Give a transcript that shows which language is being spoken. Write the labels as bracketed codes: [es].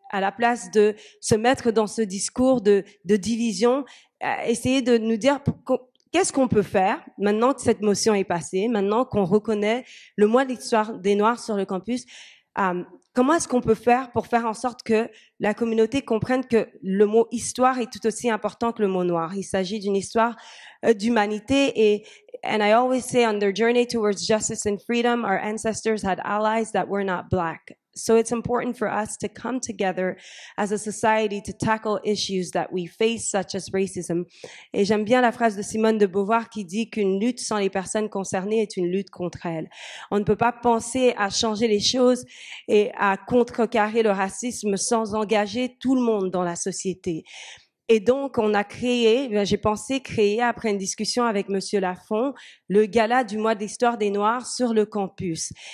[fr] À la place de se mettre dans ce discours de division, essayer de nous dire qu'est-ce qu'on peut faire maintenant que cette motion est passée, maintenant qu'on reconnaît le mois de l'histoire des Noirs sur le campus. Comment est-ce qu'on peut faire pour faire en sorte que la communauté comprenne que le mot histoire est tout aussi important que le mot noir? Il s'agit d'une histoire d'humanité, [en] and I always say on their journey towards justice and freedom, our ancestors had allies that were not black. So it's important for us to come together as a society to tackle issues that we face, such as racism. [fr] Et j'aime bien la phrase de Simone de Beauvoir qui dit qu'une lutte sans les personnes concernées est une lutte contre elles. On ne peut pas penser à changer les choses et à contrecarrer le racisme sans engager tout le monde dans la société. Et donc, on a j'ai pensé créer, après une discussion avec Monsieur Lafont, le gala du mois de l'histoire des Noirs sur le campus.